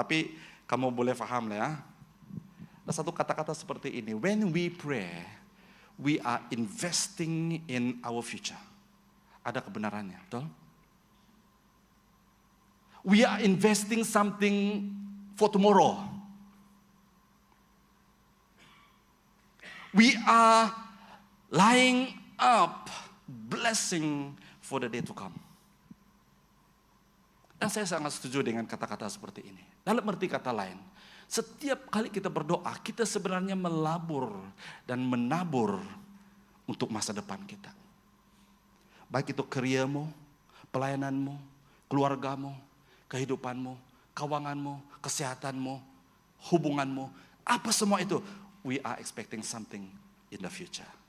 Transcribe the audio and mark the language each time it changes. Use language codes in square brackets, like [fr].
[ms] Tapi kamu boleh paham lah ya. Ada satu kata-kata seperti ini. [en] When we pray, we are investing in our future. [ms] Ada kebenarannya, betul? [en] We are investing something for tomorrow. We are lying up blessing for the day to come. [ms] Dan saya sangat setuju dengan kata-kata seperti ini. Dalam arti kata lain, setiap kali kita berdoa, kita sebenarnya melabur dan menabur untuk masa depan kita. Baik itu kerjamu, pelayananmu, keluargamu, kehidupanmu, keuanganmu, kesehatanmu, hubunganmu, apa semua itu, [en] we are expecting something in the future.